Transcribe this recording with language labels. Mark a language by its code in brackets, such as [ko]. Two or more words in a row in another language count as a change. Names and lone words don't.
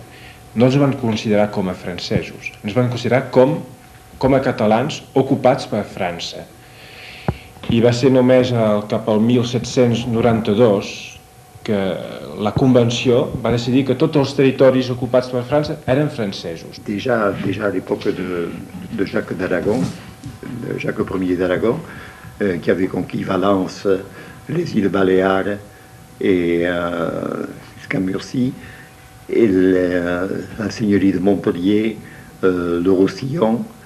[ca] No ens van considerar com a francesos, ens van considerar com a catalans ocupats per França. I va ser només cap al 1792 que la Convenció va decidir que tots els territoris ocupats per França eren francesos. [fr] Déjà à l'époque de Jacques d'Aragon, de Jacques Ier d'Aragon, qui avait conquis Valence, les îles Baléares et jusqu'à Murcie, et la seigneurie de Montpellier, le Roussillon,